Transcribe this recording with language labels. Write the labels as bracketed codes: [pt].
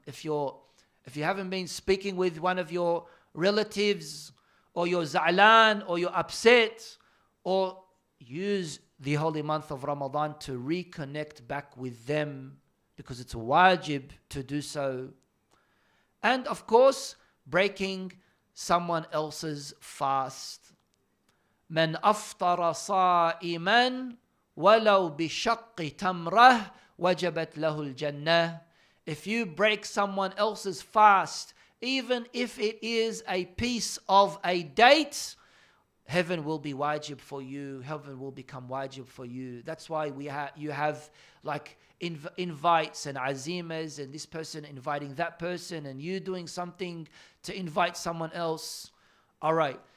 [en] If you haven't been speaking with one of your relatives, or you're za'lan, or you're upset, or use the holy month of Ramadan to reconnect back with them, because it's wajib to do so. And of course, breaking someone else's fast. [ar] من أفطر صائما ولو بشق تمره وجبت له الجنة. [en] If you break someone else's fast, even if it is a piece of a date, heaven will be wajib for you. Heaven will become wajib for you. That's why you have like invites and azimas, and this person inviting that person, and you doing something to invite someone else. All right.